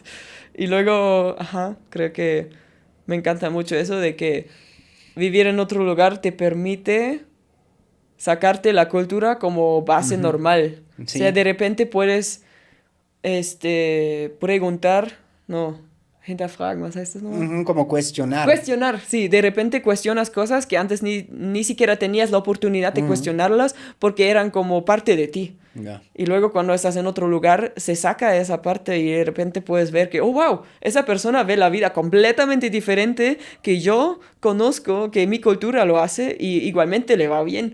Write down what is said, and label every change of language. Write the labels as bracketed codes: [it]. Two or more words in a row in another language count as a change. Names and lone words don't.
[es] Y luego, creo que me encanta mucho eso de que vivir en otro lugar te permite sacarte la cultura como base Ujú. normal. O Sí. sea, de repente puedes preguntar, no, [de] hinterfragen, ¿was heißt das nochmal? [es] Ujú, como cuestionar. Cuestionar, sí, de repente cuestionas cosas que antes ni siquiera tenías la oportunidad de cuestionarlas porque eran como parte de ti. Ya. Y luego cuando estás en otro lugar, se saca esa parte y de repente puedes ver que, oh, wow, esa persona ve la vida completamente diferente que yo conozco, que mi cultura lo hace y igualmente le va bien.